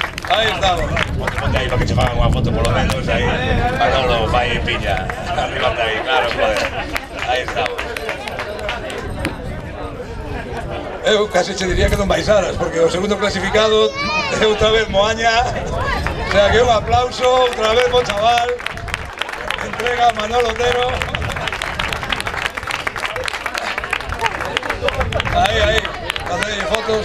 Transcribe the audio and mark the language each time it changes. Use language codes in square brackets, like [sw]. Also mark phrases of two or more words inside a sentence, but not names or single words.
[es] Ahí estamos. Ponte ahí para que se hagan una foto por lo menos ahí. [gl] Manolo, fai piña. [es] Arriba de ahí, claro, joder. Ahí estamos. [gl] Eu casi te diría que non baixaras, porque o segundo clasificado é outra vez Moaña. [es] O sea que [gl] un aplauso, outra vez bo chaval. Entrega a Manolo Otero. Ahí, facedlle fotos.